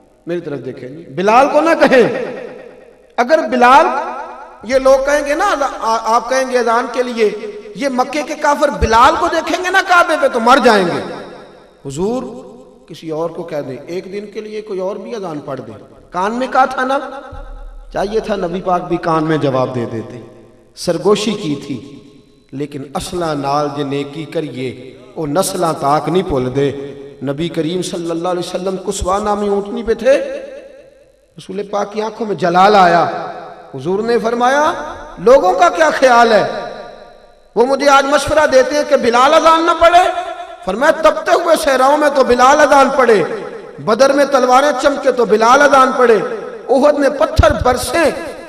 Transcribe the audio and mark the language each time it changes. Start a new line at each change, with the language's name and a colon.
Urdu: میری طرف دیکھیں، بلال کو نہ کہیں. اگر بلال یہ لوگ کہیں گے نا آپ کہیں گے اذان کے لیے، یہ مکے کے کافر بلال کو دیکھیں گے نا کعبے پہ تو مر جائیں گے. حضور کسی اور کو کہہ دیں ایک دن کے لیے کوئی اور بھی اذان پڑھ دے. کان میں کہا تھا نا، چاہیے تھا نبی پاک بھی کان میں جواب دے دیتے. سرگوشی کی تھی لیکن
Punjabi: اصلہ نال جے نیکی کریے او نسلاں تاک نہیں بھول دے.
Urdu: نبی کریم صلی اللہ علیہ وسلم کسوا نامی اونٹنی پہ تھے. رسول پاک کی آنکھوں میں جلال آیا. حضور نے فرمایا لوگوں کا کیا خیال ہے؟ وہ مجھے آج مشورہ دیتے ہیں کہ بلال اذان نہ پڑھے. فرمایا تپتے ہوئے صحراؤں میں تو بلال اذان پڑھے، بدر میں تلواریں چمکے تو بلال اذان پڑھے، احد میں پتھر برسیں